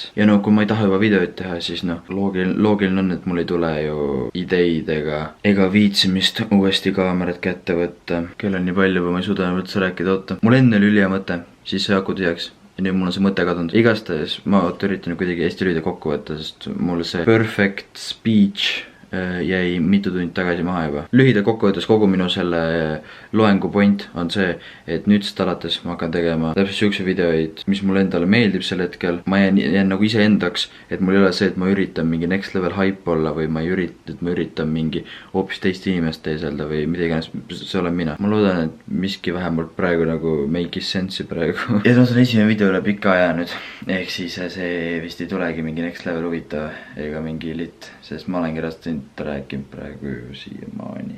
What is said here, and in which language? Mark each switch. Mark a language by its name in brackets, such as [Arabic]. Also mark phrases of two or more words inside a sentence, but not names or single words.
[Estonian] Ja kui ma ei taha juba videoid teha, siis loogiline on, et mul ei tule ju ideid ega viitsimist uuesti kaamerat kätte võtta. Kell on nii palju, ma ei suuda üldse rääkida, oota. Mul enne oli ülija mõte, siis see aku tühjaks. Ja nüüd mul on see mõte kadunud. Igastahes ma üritan kuidagi hästi lühida kokku võtta, sest mul see [English] perfect speech [Estonian] jäi mitu tundi tagasi maha juba. Lühida kokkuvõttes kogu minu selle loengu point on see, et nüüdsest alates ma hakkan tegema täpselt siukse videoid, mis mulle endale meeldib sel hetkel. Ma jään nagu ise endaks, et mul ei ole see, et ma üritan mingi [English] next level hype [Estonian] olla või ma üritan mingi hoopis teist inimest teeselda või mida iganes, see olen mina. Ma loodan, et miski vähemalt praegu nagu [English] make'is sense'i [Estonian] praegu. Ja see on esimene video üle pika aja nüüd. Ehk siis see vist ei tulegi mingi [English] next level [Estonian] huvitav ega mingi lit, sest ma olengi rast rääkinud praegu siiamaani.